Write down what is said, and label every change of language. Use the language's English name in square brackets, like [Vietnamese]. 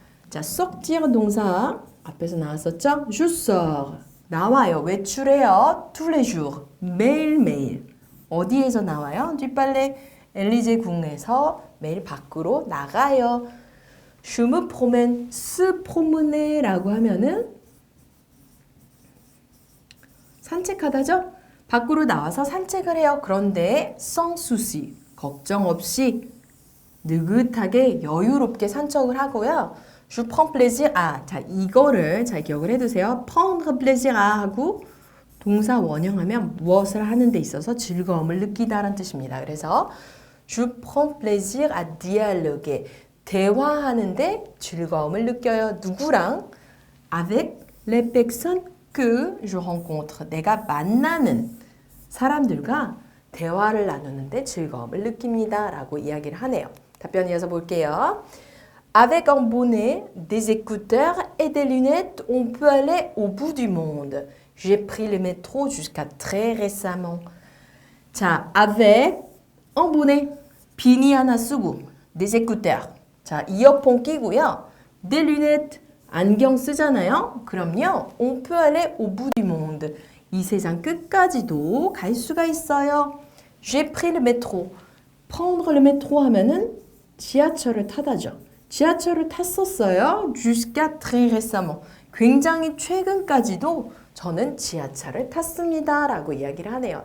[Korean] 자, sortir 동사 앞에서 나왔었죠? [French] Je sors. [Korean] 나와요. 외출해요. [French] tous les jours. [Korean] 매일매일. 어디에서 나와요? [French] du palais. [Korean] 엘리제 궁에서 매일 밖으로 나가요. [French] Je me promène. se promener라고 하면은 [Korean] 산책하다죠? 밖으로 나와서 산책을 해요. 그런데 [French] sans souci. [Korean] 걱정 없이 느긋하게 여유롭게 산책을 하고요. [French] Je prends plaisir à. [Korean] 자, 이거를 잘 기억을 해두세요. [French] prendre plaisir à [Korean] 하고 동사 원형하면 무엇을 하는 데 있어서 즐거움을 느끼다라는 뜻입니다. 그래서 [French] Je prends plaisir à dialoguer. [Korean] 대화하는데 즐거움을 느껴요. 누구랑? [French] Avec les personnes que je rencontre. [Korean] 내가 만나는 사람들과 대화를 나누는데 즐거움을 느낍니다. 라고 이야기를 하네요. 답변 이어서 볼게요. [French] Avec un bonnet, des écouteurs et des lunettes, on peut aller au bout du monde. J'ai pris le métro jusqu'à très récemment. 자, avec un bonnet, [Korean] 비니 하나 쓰고, [French] des écouteurs. [Korean] 자, 이어폰 끼고요. [French] des lunettes, [Korean] 안경 쓰잖아요. 그럼요, [French] on peut aller au bout du monde. [Korean] 이 세상 끝까지도 갈 수가 있어요. [French] J'ai pris le métro. [Korean] prendre le métro 하면은 지하철을 타다죠. 지하철을 탔었어요. [French] jusqu'à très récemment. [Korean] 굉장히 최근까지도 저는 지하철을 탔습니다. 라고 이야기를 하네요.